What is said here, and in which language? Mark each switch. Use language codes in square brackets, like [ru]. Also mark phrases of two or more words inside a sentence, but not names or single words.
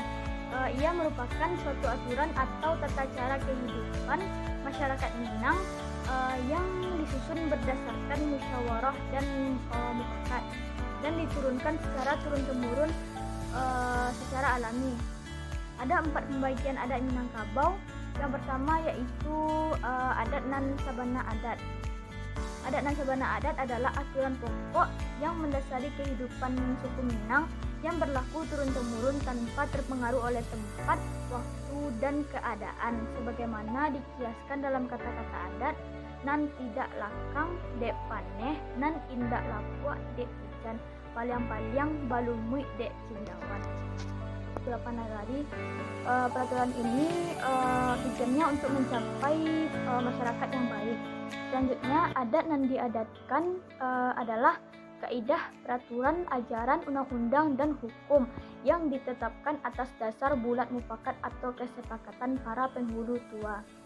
[id] Ia merupakan suatu aturan atau tata cara kehidupan masyarakat Minang yang disusun berdasarkan musyawarah dan mufakat dan diturunkan secara turun-temurun secara alami. Ada 4 pembagian adat Minangkabau. Yang pertama yaitu [min] adat nan sabana adat. Adat nan sabana adat [id] adalah aturan pokok yang mendasari kehidupan suku Minang yang berlaku turun-temurun tanpa terpengaruh oleh tempat, waktu, dan keadaan, sebagaimana dikiaskan dalam kata-kata adat [min] nan tidak lakang dek paneh, nan indak lapua dek hujan, paliang-paliang balumui dek cindawan. [id] Nagari. Peraturan ini tujuannya untuk mencapai masyarakat yang baik. Selanjutnya, adat yang diadatkan adalah kaidah, peraturan, ajaran, undang-undang, dan hukum yang ditetapkan atas dasar bulat mufakat atau kesepakatan para penghulu tua.